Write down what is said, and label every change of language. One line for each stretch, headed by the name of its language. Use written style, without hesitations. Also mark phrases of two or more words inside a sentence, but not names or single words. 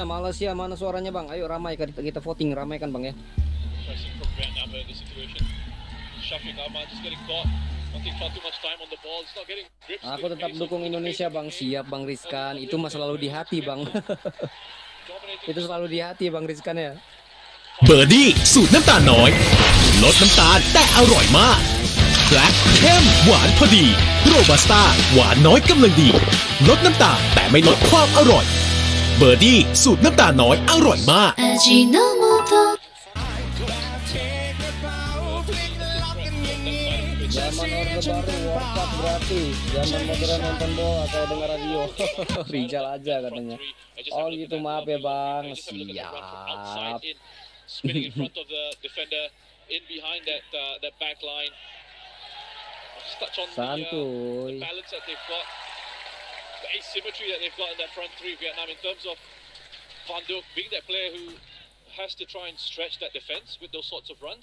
Indonesian: Malaysia mana suaranya bang? Ayo ramai kita voting, ramaikan bang ya. Aku tetap dukung Indonesia bang, siap bang Rizkan. Itu mah selalu di hati bang. Itu selalu di hati bang Rizkan ya.
Thai: เบอร์ดี้สูตรน้ำตาลน้อยลดน้ำตาลแต่อร่อยมากแบล็คเข้มหวานพอดีโรบัสต้าหวานน้อยกำลังดีลดน้ำตาลแต่ไม่ลดความอร่อยเบอร์ดี้สูตรน้ำตาลน้อยอร่อยมาก
Indonesian: Zaman Orde Baru workout gratis, zaman modern nonton bola atau dengar radio. Rijal aja katanya. Oh gitu, maaf ya bang, siap.
English: Spinning in front of the defender in behind that back line. Just touch on the balance that they've got, the asymmetry that they've got in that front three, Vietnam, in terms of Van Dijk being that player who has to try and stretch that defense with those sorts of runs.